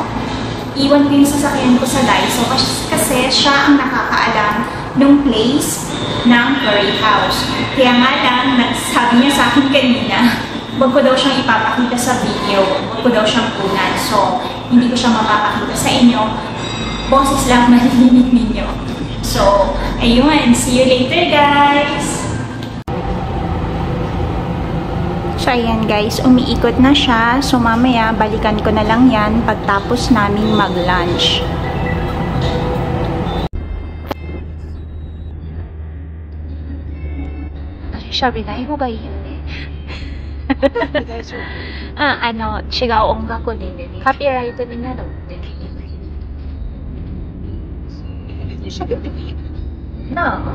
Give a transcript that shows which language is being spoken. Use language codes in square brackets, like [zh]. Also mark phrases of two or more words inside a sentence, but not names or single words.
[tl] Iwan ko yung sasakyan ko sa Daiso kasi siya ang nakakaalam ng place ng [en] curry house. [tl] Kaya nga lang, sabi niya sa akin kanina, wag ko daw siyang ipapakita sa video, wag ko daw siyang punan. So, hindi ko siya mapapakita sa inyo. Boses lang marinig ninyo. So, ayun. [en] See you later, guys! [tl] So, ayan guys. Umiikot na siya. So, mamaya, balikan ko na lang yan pagtapos naming mag-lunch. [ja] 喋らない方がいいよね。大丈夫。違う音楽にカピーライトになるって。喋ってもいいなあ。